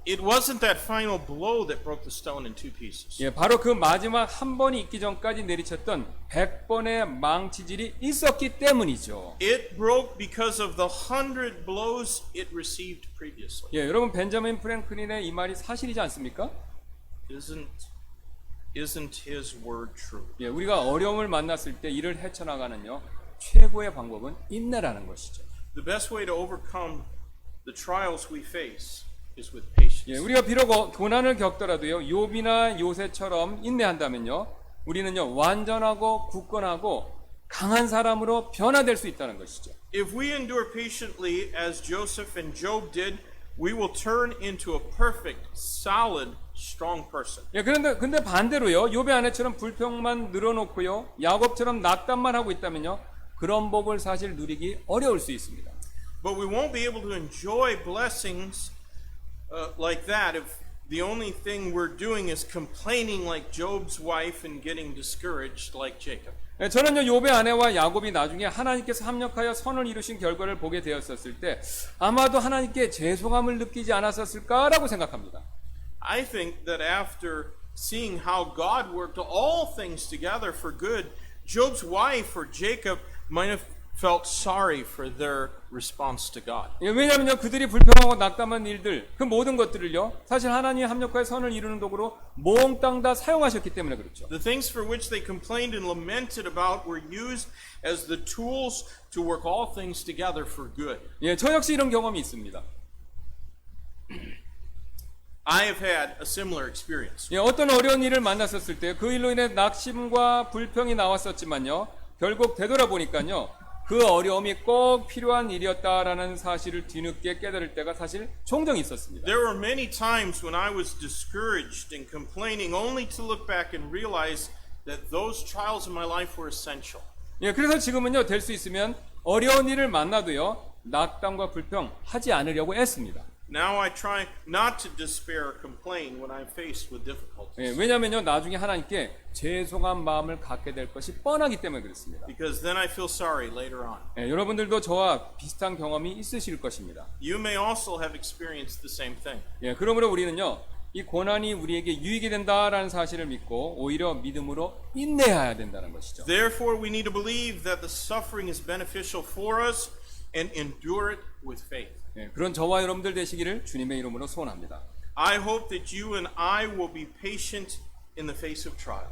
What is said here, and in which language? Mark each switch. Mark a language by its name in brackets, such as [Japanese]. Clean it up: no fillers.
[English] It wasn't that final blow that broke the stone in two pieces. [Korean] 예, 바로 그 마지막 한 번이 있기 전까지 내리쳤던 100번의 망치질이 있었기 때문이죠. [English] It broke because of the 100 blows it received previously. [Korean] 예, 여러분 벤자민 프랭클린의 이 말이 사실이지 않습니까? [English] Isn't his word true? [Korean] 예, 우리가 어려움을 만났을 때 이를 헤쳐나가는요 최고의 방법은 인내라는 것이죠. [English] The best way to overcome the trials we face is with patience. [Korean] 예, 우리가 비록 고난을 겪더라도요 욥이나 요새처럼 인내한다면요 우리는요 완전하고 굳건하고 강한 사람으로 변화될 수 있다는 것이죠. [English] If we endure patiently as Joseph and Job did, we will turn into a perfect, solid, strong person. [Korean] 예, 근데 반대로요 욥의 아내처럼 불평만 늘어놓고요 야곱처럼 낙담만 하고 있다면요 그런 복을 사실 누리기 어려울 수 있습니다. [English] But we won't be able to enjoy blessings like that if the only thing we're doing is complaining like Job's wife and getting discouraged like Jacob. [Korean] 예, 저는요 욥의 아내와 야곱이 나중에 하나님께서 합력하여 선을 이루신 결과를 보게 되었었을 때 아마도 하나님께 죄송함을 느끼지 않았었을까라고 생각합니다. [English] I think that after seeing how God worked all things together for good, Job's wife or Jacob might have felt sorry for their response to God. [Korean] 예, 왜냐하면요 그들이 불평하고 낙담한 일들 그 모든 것들을요 사실 하나님의 합력하여 선을 이루는 도구로 몽땅 다 사용하셨기 때문에 그렇죠. [English] The things for which they complained and lamented about were used as the tools to work all things together for good. [Korean] 예, 저 역시 이런 경험이 있습니다. [English] I have had a similar experience. [Korean] 예, 어떤 어려운 일을 만났었을 때 그 일로 인해 낙심과 불평이 나왔었지만요 결국 되돌아보니까요 그 어려움이 꼭 필요한 일이었다라는 사실을 뒤늦게 깨달을 때가 사실 종종 있었습니다. [English] There were many times when I was discouraged and complaining only to look back and realize that those trials in my life were essential. [Korean] 예, 그래서 지금은요 될 수 있으면 어려운 일을 만나도요 낙담과 불평 하지 않으려고 애씁니다. [English] Now I try not to despair or complain when I'm faced with difficulties. [Korean] 예, 왜냐하면요 나중에 하나님께 죄송한 마음을 갖게 될 것이 뻔하기 때문에 그렇습니다. [English] Because then I feel sorry later on. [Korean] 예, 여러분들도 저와 비슷한 경험이 있으실 것입니다. [English] You may also have experienced the same thing. [Korean] 예, 그러므로 우리는요 이 고난이 우리에게 유익이 된다라는 사실을 믿고 오히려 믿음으로 인내해야 된다는 것이죠. [English] Therefore, we need to believe that the suffering is beneficial for us and endure it with faith. [Korean] 예, 그런 저와 여러분들 되시기를 주님의 이름으로 소원합니다. [English] I hope that you and I will be patient in the face of trial.